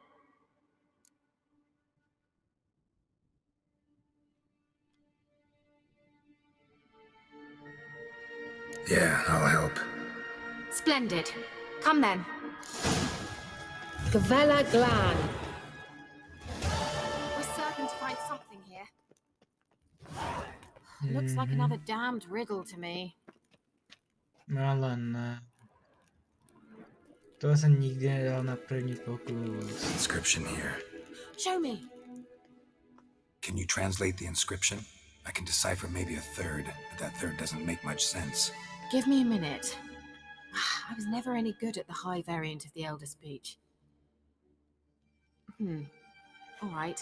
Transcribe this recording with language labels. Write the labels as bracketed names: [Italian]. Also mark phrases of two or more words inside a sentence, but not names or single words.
[English] Yeah, I'll help. Splendid. Come then. Gavella Glan. We're certain to find something here. Looks like another damned riddle to me. [Czech] Ale ne. To jsem nikdy nedal na první pokus. [English] Inscription here. Show me. Can you translate the inscription? I can decipher maybe a third, but that third doesn't make much sense. Give me a minute. I was never any good at the high variant of the Elder speech. All right.